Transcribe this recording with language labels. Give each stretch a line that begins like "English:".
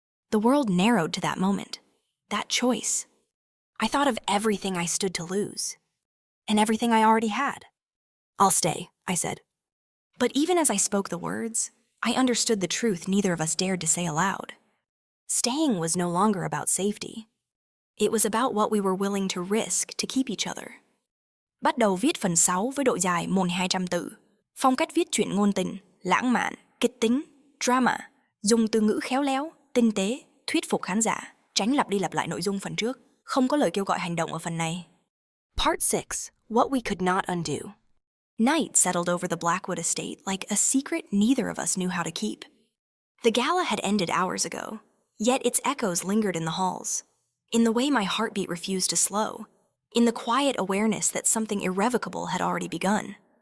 English: The world narrowed to that moment, that choice. I thought of everything I stood to lose, and everything I already had. I'll stay, I said. But even as I spoke the words, I understood the truth neither of us dared to say aloud. Staying was no longer about safety. It was about what we were willing to risk to keep each other.
Vietnamese: Bắt đầu viết phần 6 với độ dài 1.200 từ. Phong cách viết truyện ngôn tình, lãng mạn, kịch tính, drama, dùng từ ngữ khéo léo, tinh tế, thuyết phục khán giả, tránh lặp đi lặp lại nội dung phần trước, không có lời kêu gọi hành động ở phần này.
English: Part 6, What We Could Not Undo. Night settled over the Blackwood estate like a secret neither of us knew how to keep. The gala had ended hours ago, yet its echoes lingered in the halls, in the way my heartbeat refused to slow, in the quiet awareness that something irrevocable had already begun.